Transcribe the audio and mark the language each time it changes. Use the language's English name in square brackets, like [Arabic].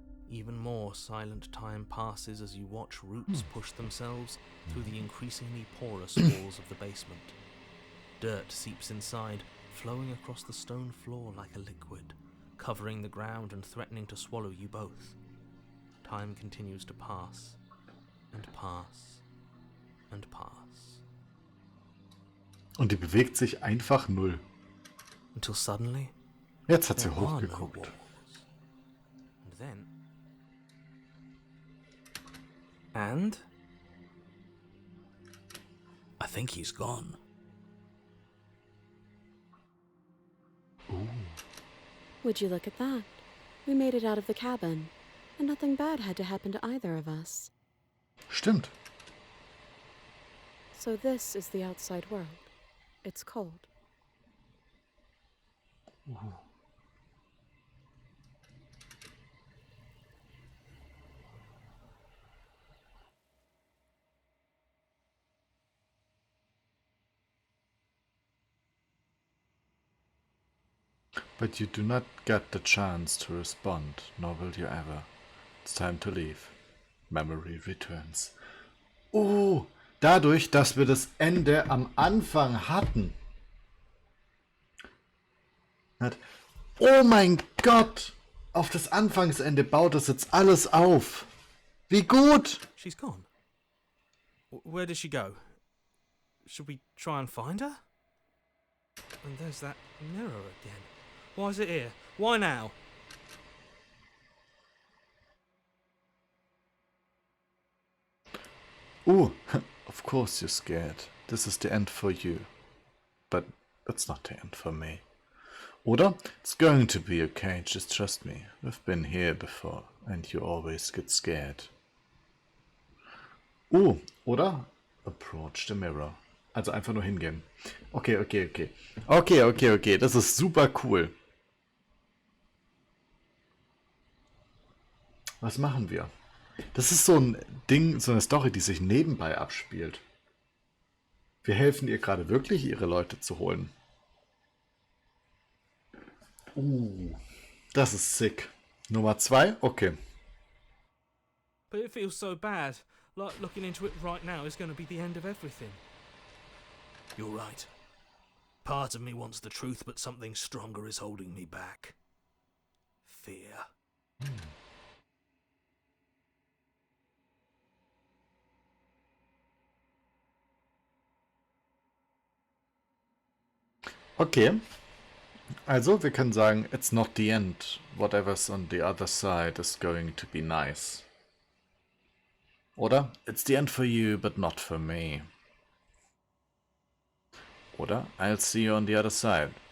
[English] Even more silent time passes as you watch roots push themselves through the increasingly porous walls of the basement. Dirt seeps inside, flowing across the stone floor like a liquid, covering the ground and threatening to swallow you both. Time continues to pass, and pass, and pass. [German] Und die bewegt sich einfach null. [English] Until suddenly, [German] Jetzt hat sie [English] There are no [German] hochgeguckt. [English] walls. And then... And? I think he's gone. Would you look at that? We made it out of the cabin, and nothing bad had to happen to either of us. [German] Stimmt. [English] So this is the outside world. It's cold. But you do not get the chance to respond, nor will you ever. It's time to leave. Memory returns. [German] Oh, dadurch, dass wir das Ende am Anfang hatten. Oh mein Gott! Auf das Anfangsende baut es jetzt alles auf. Wie gut! [English] She's gone. Where did she go? Should we try and find her? And there's that mirror again. Why is it here? Why now? Of course you're scared. This is the end for you. But that's not the end for me. [German] Oder? [English] It's going to be okay, just trust me. We've been here before, and you always get scared. [German] Oder? [English] Approach the mirror. [German] Also einfach nur hingehen. Okay. Okay, das ist super cool. Was machen wir? Das ist so ein Ding, so eine Story, die sich nebenbei abspielt. Wir helfen ihr gerade wirklich, ihre Leute zu holen. Das ist sick. Nummer 2? Okay. [English] But it feels so bad. Like looking into it right now is going to be the end of everything. You're right. Part of me wants the truth, but something stronger is holding me back. Fear. Okay. [German] Also, wir können sagen, [English] it's not the end. Whatever's on the other side is going to be nice. [German] Oder? [English] It's the end for you, but not for me. [German] Oder? [English] I'll see you on the other side.